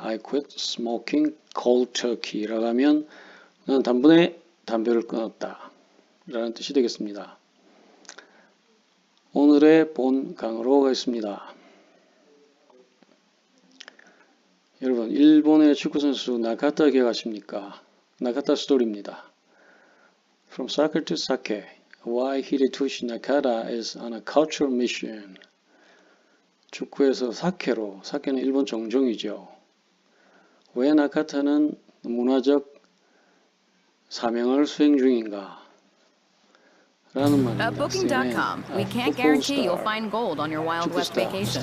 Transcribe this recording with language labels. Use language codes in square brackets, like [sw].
[en] I quit smoking cold turkey [ko] 라고 하면 난 단번에 담배를 끊었다 라는 뜻이 되겠습니다. 오늘의 본 강으로 가겠습니다. 여러분, 일본의 축구선수 나카타 기억하십니까? 나카타 스토리입니다. [en] From soccer to sake, why Hidetoshi Nakata is on a cultural mission. [ko] 축구에서 사케로, 사케는 일본 정종이죠. 왜 나카타는 문화적 사명을 수행 중인가? 라는 말입니다. [en] Booking.com. We can't guarantee you'll find gold on your Wild West vacation.